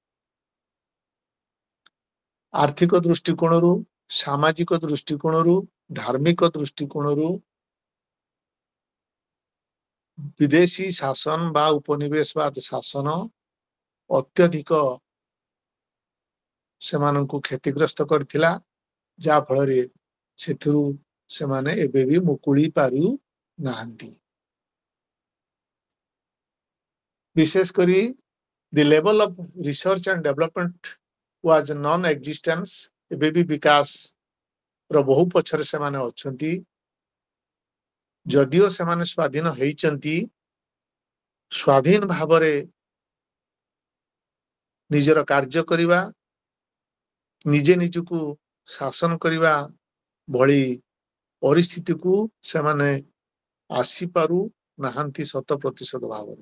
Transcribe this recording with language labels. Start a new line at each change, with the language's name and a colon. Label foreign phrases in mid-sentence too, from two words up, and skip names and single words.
Odia: ଆର୍ଥିକ ଦୃଷ୍ଟିକୋଣରୁ, ସାମାଜିକ ଦୃଷ୍ଟିକୋଣରୁ, ଧାର୍ମିକ ଦୃଷ୍ଟିକୋଣରୁ ବିଦେଶୀ ଶାସନ ବା ଉପନିବେଶବାଦ ଶାସନ ଅତ୍ୟଧିକ ସେମାନଙ୍କୁ କ୍ଷତିଗ୍ରସ୍ତ କରିଥିଲା, ଯାହା ଫଳରେ ସେଥିରୁ ସେମାନେ ଏବେ ବି ମୁକୁଳି ପାରୁ ନାହାନ୍ତି। ବିଶେଷ କରି
English: the level of research and development was non-existence।
Odia: ଏବେ ବି ବିକାଶ ର ବହୁ ପଛରେ ସେମାନେ ଅଛନ୍ତି। ଯଦିଓ ସେମାନେ ସ୍ୱାଧୀନ ହେଇଛନ୍ତି, ସ୍ୱାଧୀନ ଭାବରେ ନିଜର କାର୍ଯ୍ୟ କରିବା, ନିଜେ ନିଜକୁ ଶାସନ କରିବା ଭଳି ପରିସ୍ଥିତିକୁ ସେମାନେ ଆସିପାରୁ ନାହାନ୍ତି 100% ଭାବରେ।